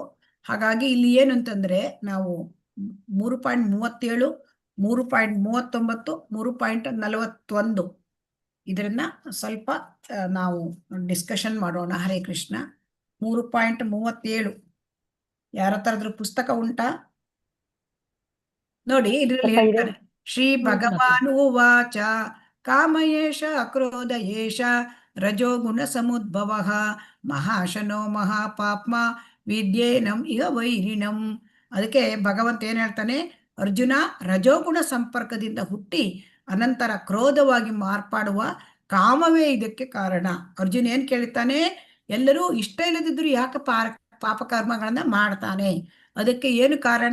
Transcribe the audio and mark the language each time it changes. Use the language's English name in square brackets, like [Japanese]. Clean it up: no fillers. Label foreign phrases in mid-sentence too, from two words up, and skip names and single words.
[Kannada] ಹಾಗಾಗಿ ಇಲ್ಲಿ ಏನು ಅಂತಂದ್ರೆ, ನಾವು 3.37, 3.39, 3.41 ಇದನ್ನ ಸ್ವಲ್ಪ ನಾವು ಡಿಸ್ಕಷನ್ ಮಾಡೋಣ. ಹರೇ ಕೃಷ್ಣ. 3.37 ಯಾರ ಹತ್ರ ಪುಸ್ತಕ ಉಂಟಾ? ನೋಡಿ, ಇದರಲ್ಲಿ ಹೇಳ್ತಾರೆ, [Sanskrit] ಶ್ರೀ ಭಗವಾನ್ ಉವಾಚ ಕಾಮಯೇಷ ಕ್ರೋಧ ಏಷ ರಜೋಗುಣ ಸಮುದ್ಭವ ಮಹಾಶನೋ ಮಹಾಪಾಪ್ಮ ವಿದ್ಯೇನಂ ಇಹ ವೈರಿಣಂ. [Kannada] ಅದಕ್ಕೆ ಭಗವಂತ ಏನ್ ಹೇಳ್ತಾನೆ, ಅರ್ಜುನ, ರಜೋಗುಣ ಸಂಪರ್ಕದಿಂದ ಹುಟ್ಟಿ ಅನಂತರ ಕ್ರೋಧವಾಗಿ ಮಾರ್ಪಾಡುವ ಕಾಮವೇ ಇದಕ್ಕೆ ಕಾರಣ. ಅರ್ಜುನ ಏನ್ ಕೇಳ್ತಾನೆ, ಎಲ್ಲರೂ ಇಷ್ಟ ಇಲ್ಲದಿದ್ರು ಯಾಕೆ ಪಾಪ ಕರ್ಮಗಳನ್ನ ಮಾಡ್ತಾನೆ? ಅದಕ್ಕೆ ಏನು ಕಾರಣ?